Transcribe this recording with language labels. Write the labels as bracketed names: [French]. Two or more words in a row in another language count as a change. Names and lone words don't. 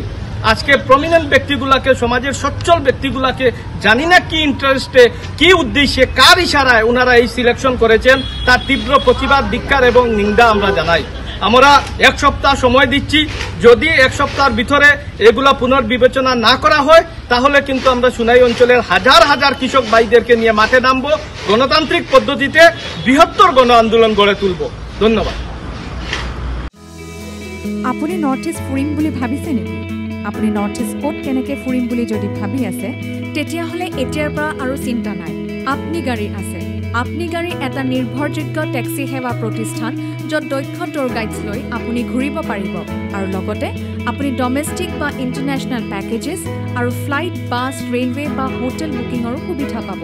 [Bangla] আজকে প্রমিনেন্ট ব্যক্তিগুলাকে, সমাজের সচ্ছল ব্যক্তিগুলাকে জানি না কি ইন্টারেস্টে, কি উদ্দেশ্যে, কার ইশারায় ওনারা এই সিলেকশন করেছেন, তার তীব্র প্রতিবাদ, ধিক্কার এবং নিন্দা আমরা জানাই। আমরা 1 সপ্তাহ সময় দিচ্ছি। যদি 1 সপ্তাহের ভিতরে এগুলা পুনর্বিবেচনা না করা হয়, তাহলে কিন্তু আমরা সোনাই অঞ্চলের হাজার হাজার কৃষক ভাইদেরকে নিয়ে মাঠে নামবো, গণতান্ত্রিক পদ্ধতিতে বৃহত্তর গণ আন্দোলন গড়ে তুলব। ধন্যবাদ। [Assamese] আপুনি নৰ্থ ইষ্ট ফুৰিম বুলি ভাবিছে নেকি? আপুনি নৰ্থ ইষ্ট ক'ত কেনেকৈ ফুৰিম বুলি যদি ভাবি আছে, তেতিয়াহ'লে এতিয়াৰ পৰা আৰু চিন্তা নাই। আপনি গাড়ী আছে। আপনি গাড়ী এটা নিৰ্ভৰযোগ্য টেক্সি সেৱা প্ৰতিষ্ঠান, য'ত দক্ষ [English] tour guides [Assamese] লৈ আপুনি ঘূৰিব পাৰিব আৰু লগতে আপুনি ডমেষ্টিক বা [English] international packages [Assamese] আৰু ফ্লাইট, বাছ, ৰেলৱে বা হোটেল বুকিঙৰো সুবিধা পাব।